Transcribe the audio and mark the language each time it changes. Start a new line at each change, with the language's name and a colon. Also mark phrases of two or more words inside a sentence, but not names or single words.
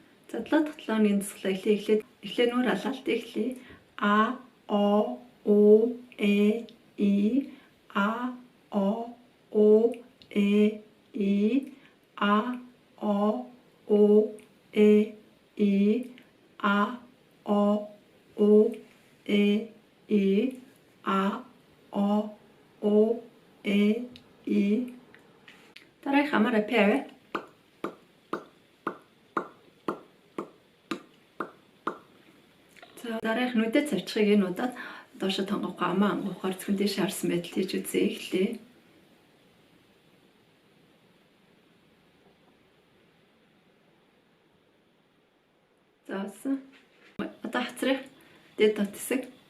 Mongolian: За 7 дахь 7 хоногийн засаглаа эхлээд нүүр алалт эхлэе. А, О, У, Э, И, А, О, У, Э, И, А, О, У, Э, И, А, О, У, Э, И, А, О, У, Э, И. Дараагийнх хамаараа П авъя. За дараагийнх нүдэ цавчхыг энэ удаад доошо тонгохгүй амаа ангуухаар зөвхөн дэш харсан байдал хийж үзье эхлэе. За одоо хацрах дэд дот хэсэг.